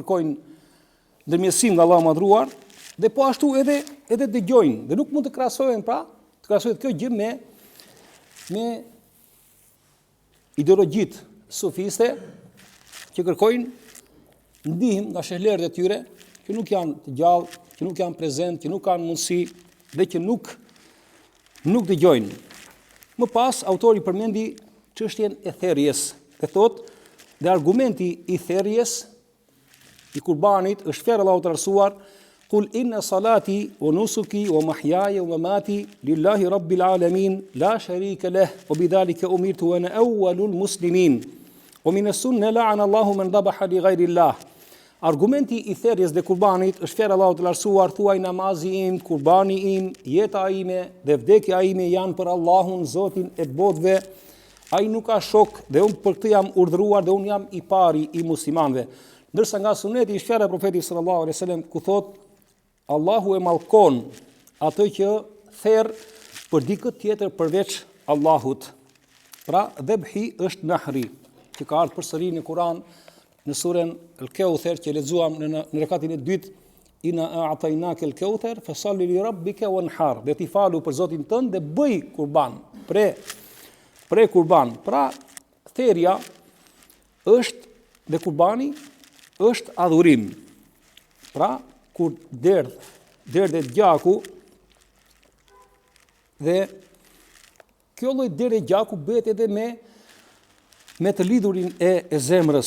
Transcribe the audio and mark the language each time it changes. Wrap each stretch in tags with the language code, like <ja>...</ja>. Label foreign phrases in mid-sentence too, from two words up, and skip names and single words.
<sq>kërkojnë ndërmjetësim nga Allahu madhruar, dhe po ashtu edhe dëgjojnë, dhe nuk mund të krahasohen pra, të krahasohet kjo gjë me ideologjitë sufiste që kërkojnë ndihmë nga shehlerët e tyre, që nuk janë të gjallë, që nuk janë prezent, që nuk kanë mundësi dhe që nuk dëgjojnë. Më pas autori përmendi çështjen e therrjes. Dhe thotë, dhe argumenti i therrjes i kurbanit është fjalë Allahu të rësuar:</sq> <ar>"قل إن صلاتي ونسكي ومحياي ومماتي لله رب العالمين لا شريك له وبذلك أمرت وأنا أول المسلمين ومن السنة لعن الله من ذبح لغير الله."</ar> <sq>Argumenti i therrjes dhe kurbanit është fjalë Allahu të lartësuar: "Thuaj namazi im, kurbani im, jeta ime dhe vdekja ime janë për Allahun, Zotin e botëve. Ai nuk ka shok dhe unë për këtë jam urdhëruar dhe unë jam i pari i muslimanëve." Ndërsa nga suneti është fjala e profetit</sq> <ar>صلى الله عليه وسلم</ar> <sq>ku thotë: "Allahu e mallkon atë që therr për dikë tjetër përveç Allahut." Pra, dhabhi është nahri, që ka ardhur përsëri në Kur'an në surën Al-Kauthar që lexuam në rekatin e dytë:</sq> <ar>"إنا أعطيناك الكوثر فصل لربك وانحر."</ar> <sq>Dhe ti falu për Zotin tënd dhe bëj kurban, pre kurban. Pra, therrja është dhe kurbani është adhurim. Pra, kur derdhet gjaku dhe kjo lloj derdhje gjaku bëhet edhe me të lidhurin e zemrës.</sq>